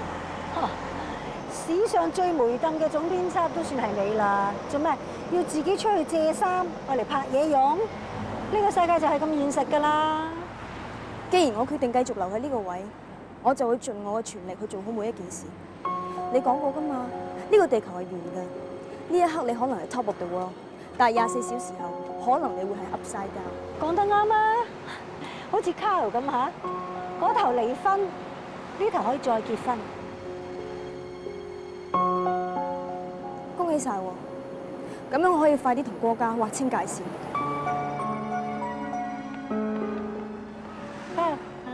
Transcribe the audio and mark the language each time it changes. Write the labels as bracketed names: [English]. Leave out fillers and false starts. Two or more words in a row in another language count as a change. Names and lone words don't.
[Cantonese] 史上最梅登嘅總編輯都算係你啦，做咩要自己出去借衫愛嚟拍嘢用？呢個世界就係咁現實㗎啦。既然我決定繼續留喺呢個位，我就會盡我嘅全力去做好每一件事。你講過㗎嘛？呢個地球係圓嘅，呢一刻你可能係 [English] top of the world， [Cantonese] 但係24小時後，可能你會係 [English] upside down。 [Cantonese] 講得啱啊！好似 Carol 咁嚇，嗰頭離婚，呢頭可以再結婚。恭喜晒喎！咁樣我可以快啲同郭家劃清界線。行啦。